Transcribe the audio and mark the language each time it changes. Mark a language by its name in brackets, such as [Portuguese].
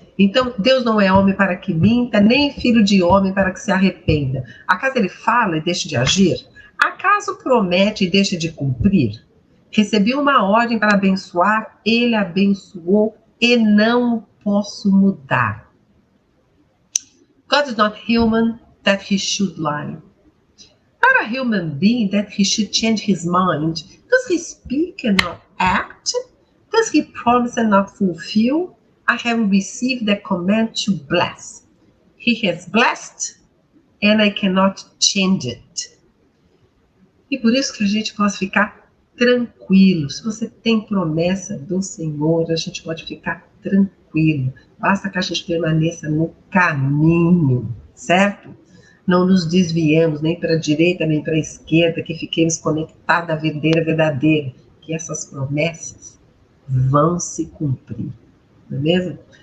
[Portuguese] Então, Deus não é homem para que minta, nem filho de homem para que se arrependa. Acaso ele fala e deixa de agir? Acaso promete e deixa de cumprir? Recebi uma ordem para abençoar, ele abençoou e não o posso mudar. [English] God is not human that he should lie. Not a human being that he should change his mind. Does he speak and not act? Does he promise and not fulfill? I have received the command to bless. He has blessed and I cannot change it. [Portuguese] E por isso que a gente pode ficar tranquilo. Se você tem promessa do Senhor, a gente pode ficar tranquilo. Basta que a gente permaneça no caminho, certo? Não nos desviemos nem para a direita nem para a esquerda, que fiquemos conectados à videira verdadeira, que essas promessas vão se cumprir, não é mesmo?